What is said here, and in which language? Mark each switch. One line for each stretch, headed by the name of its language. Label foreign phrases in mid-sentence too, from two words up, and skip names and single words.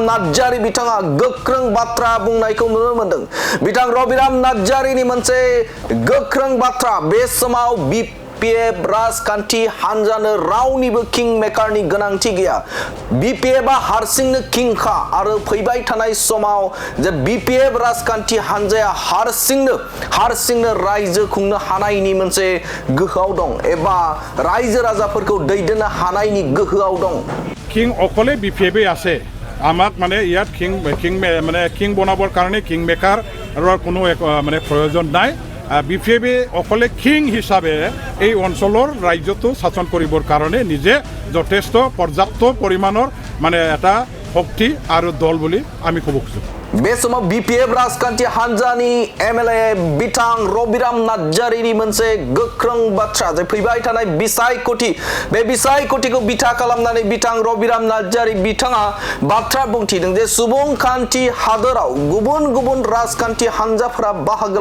Bodo: नार्जारि बिथाङा गोख्रों बाथ्रा बुंनायखौ नुनो मोनदों बिथां रबिराम नार्जारिनि मोनसे गोख्रों बाथ्रा बे समाव BPF राजखान्थि हानजानो रावनिबो
English: king makerनि
Bodo: गोनांथि गैया BPF हारसिंनो किंखा आरो फैबाय थानाय समाव जे BPF राजखान्थि हानजाया हारसिंनो रायजो खुंनो हानायनि मोनसे गोहोआव दं एबा रायजो राजाफोरखौ दैदेननो हानायनि गोहोआव दं
Assamese: কিং অকলে BPF আছে আমাক মানে ইয়াত কিং বনাবৰ কাৰণে
English: king maker
Assamese: কোনো মানে প্ৰয়োজন নাই BPF অকলে কিং হিচাপে এই অঞ্চলৰ ৰাজ্যটো শাসন কৰিবৰ কাৰণে নিজে যথেষ্ট পৰ্যাপ্ত পৰিমাণৰ মানে এটা শক্তি আৰু দল বুলি আমি ক'ব খুজিছোঁ
Bodo: बे समाव BPF राजखान्थि हानजानि MLA बिथां रबिराम नार्जारिनि मोनसे गोख्रों बाथ्रा जे फैबाय थानाय बिसायख'थि बे बिसायख'थिखौ बिथा खालामनानै बिथां रबिराम नार्जारि बिथाङा बाथ्रा बुंथिदों जे सुबुंखान्थि हादोराव गुबुन राजखान्थि हानजाफोरा बाहागो